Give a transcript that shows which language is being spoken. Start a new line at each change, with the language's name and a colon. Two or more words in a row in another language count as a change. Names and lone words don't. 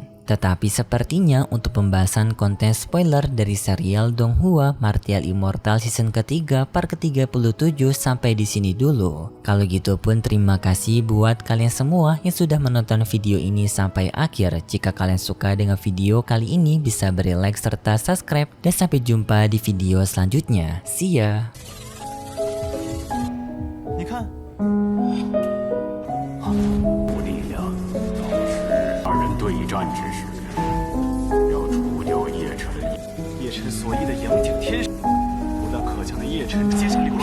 Indonesian: Tetapi sepertinya untuk pembahasan konten spoiler dari serial Donghua Martial Immortal season ketiga part ke-37 sampai di sini dulu. Kalau gitu pun terima kasih buat kalian semua yang sudah menonton video ini sampai akhir. Jika kalian suka dengan video kali ini bisa beri like serta subscribe dan sampai jumpa di video selanjutnya.
English: See ya.
Chinese: 你看，无力量，二人对战之时，要除掉叶辰所依的杨景天。晨接下